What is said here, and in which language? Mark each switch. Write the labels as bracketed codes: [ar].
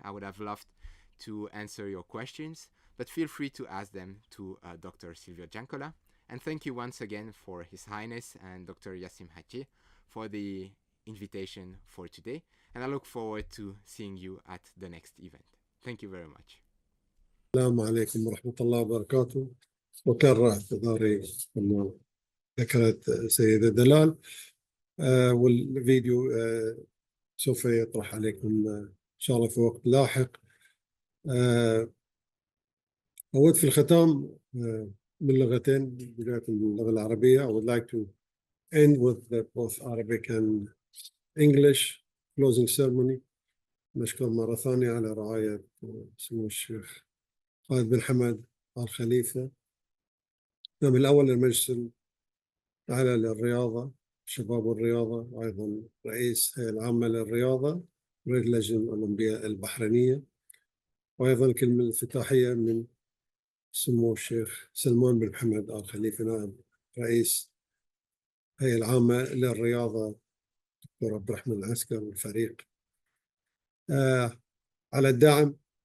[en] I would have loved to answer your questions, but feel free to ask them to Dr. Silvio Giancola. And thank you once again for His Highness and Dr. Yassim Haji for the invitation for today. And I look forward to seeing you at the next event. Thank you very much. [ar] السلام عليكم ورحمة الله وبركاته. وكرر اعتذاري كما ذكرت سيدة دلال. والفيديو سوف يطرح عليكم إن شاء الله في وقت لاحق. أود في الختام من لغتين، بداية باللغة العربية. [en] I would like to end with both Arabic and English closing ceremony. [ar] نشكر مرة ثانية على رعاية سمو الشيخ خالد بن حمد آل خليفة، من الأول المجلس الأعلى للرياضة الشباب والرياضة، وأيضا رئيس الهيئة العامة للرياضة رئيس اللجنة الأولمبية البحرينية، وأيضا الكلمة الافتتاحية من سمو الشيخ سلمان بن محمد آل خليفة نائب رئيس الهيئة العامة للرياضة دكتور عبد الرحمن العسكر والفريق على الدعم.